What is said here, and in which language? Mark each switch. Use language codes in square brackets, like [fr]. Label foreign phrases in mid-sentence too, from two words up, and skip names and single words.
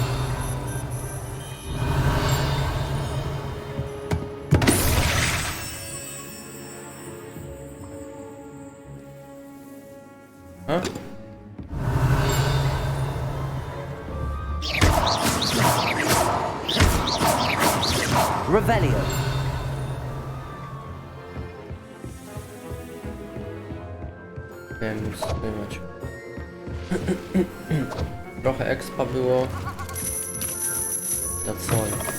[pl] A? Revelio. Miałem już spływać. Trochę expa było. [en] That's all.